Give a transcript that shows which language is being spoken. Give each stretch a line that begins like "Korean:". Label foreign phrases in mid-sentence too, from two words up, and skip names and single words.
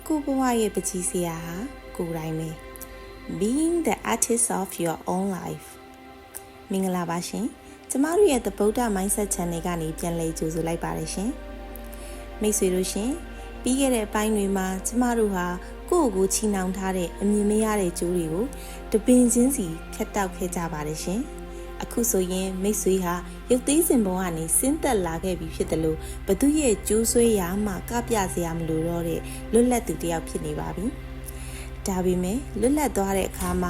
Burmese: ကိုဘဝရဲ့ပကြီးစရာဟာကိုယ်တိုင်ပဲ
English: Being the artist of your own life
Burmese: မင်္ဂလာပါရှင်ကျမတို့ရဲ့ The Buddha Mindset Channel ကနေပြန်လည်ကြိုဆိုလိုက်ပါတယ်ရှင်မိတ်ဆွေတို့ရှင်ပြီးခဲ့တဲ့အပိုင်းတွေမှာကျမတို့ဟာကိုယ့်ကိုချီနှောင်ထားတဲ့အမြင်မရတဲ့ကြိုးတွေကိုတပင်ချင်းစီဖြတ် တောက်ခဲ့ကြပါတယ်ရှင်အခုဆိုရင်မိတ်ဆွေဟာရုပ်သေးစင်ပုံကနေဆင်းသက်လာခဲ့ပြီဖြစ်တယ်လို့ဘသူရဲ့ကြိုးဆွဲရာမှကပြစရာမလိုတော့တဲ့လွတ်လပ်သူတစ်ယောက်ဖြစ်နေပါပြီဒါပေမဲ့လွတ်လပ်သွားတဲ့အခါမှာ